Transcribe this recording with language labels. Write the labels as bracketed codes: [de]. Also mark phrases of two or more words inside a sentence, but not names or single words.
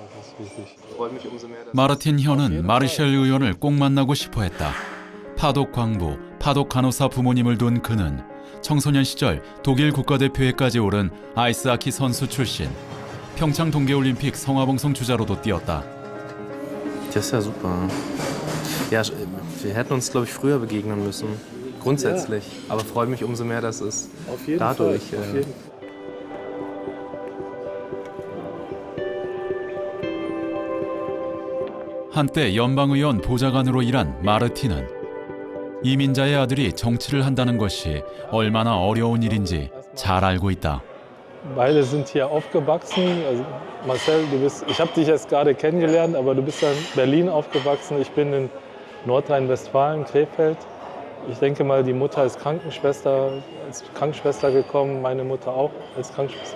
[ko] 마르틴 현은 마르셜 의원을 꼭 만나고 싶어 했다. 파독 광부, 파독 간호사 부모님을 둔 그는 청소년 시절 독일 국가대표에까지 오른 아이스하키 선수 출신. 평창 동계올림픽 성화봉송 주자로도 뛰었다. [de] Das ist ja super. Ja, wir hätten uns, glaube ich, früher begegnen müssen. Grundsätzlich. Aber freue mich umso mehr, dass es dadurch. [ko] 한때 연방의원 보좌관으로 일한 마르틴은 이민자의 아들이 정치를 한다는 것이 얼마나 어려운 일인지 잘 알고 있다. [de] Beide sind hier aufgewachsen. Also Marcel, ich habe dich jetzt gerade kennengelernt, aber du bist in Berlin aufgewachsen. Ich bin in Nordrhein-Westfalen, Krefeld. Ich denke mal, die Mutter ist als Krankenschwester gekommen, meine Mutter auch als Krankenschwester.